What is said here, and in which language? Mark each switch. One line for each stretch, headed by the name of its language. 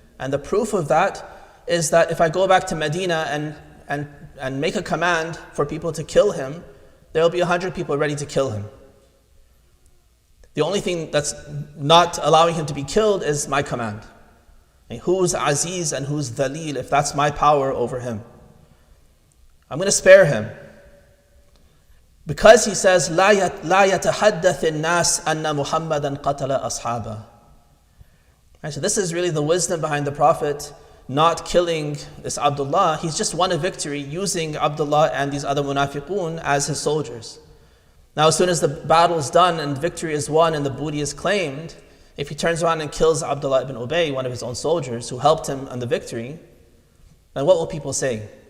English: And the proof of that is that if I go back to Medina and make a command for people to kill him, there will be 100 people ready to kill him. The only thing that's not allowing him to be killed is my command. And who's Aziz and who's Dalil, if that's my power over him? I'm going to spare him. Because he says,
Arabic: لا يتحدث الناس أن محمدا قتل أصحابه.
English: Right, so this is really the wisdom behind the Prophet not killing this Abdullah. He's just won a victory using Abdullah and these other munafiqun as his soldiers. Now as soon as the battle is done and victory is won and the booty is claimed, if he turns around and kills Abdullah ibn Ubay, one of his own soldiers who helped him on the victory, then what will people say?